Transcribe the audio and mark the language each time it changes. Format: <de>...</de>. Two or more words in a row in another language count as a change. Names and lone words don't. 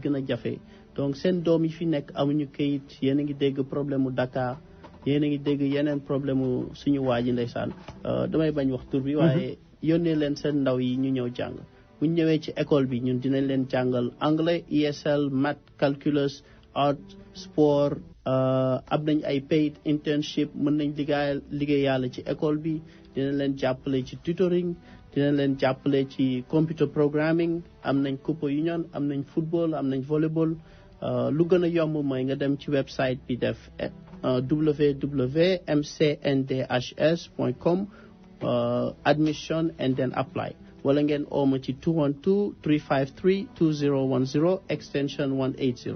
<wo>gën a jafe donc seen doom yi fi nekk amuñu kayit yéen a ngi dégg problème mu Dakar yéen a ngi dégg yeneen problème mu suñu waa ji ndeysaan damay bañ wax tur bi waaye yónnee leen seen ndaw yi ñu ñëw jàng bu ñu ñëwee ci école bi ñun dinañ leen jàngal anglais ESL</wo> <en>math calculus art sport</en> <wo>am nañ ay</wo> <en>paid internship</en> <wo>mën nañ liggéey yàlla ci école bi dinañ leen jàppale ci tutoring dinañ leen jàppale ci</wo> <en>computer programming</en> <wo>am nañ Cooper Union am nañ football am nañ volleyball lu gën a yomb mooy nga dem ci website bi def www.mcndhs.com</wo> <en>admission and then apply</en> <wo>wala ngeen ooma ci 212 353 2010 extension 180.</wo>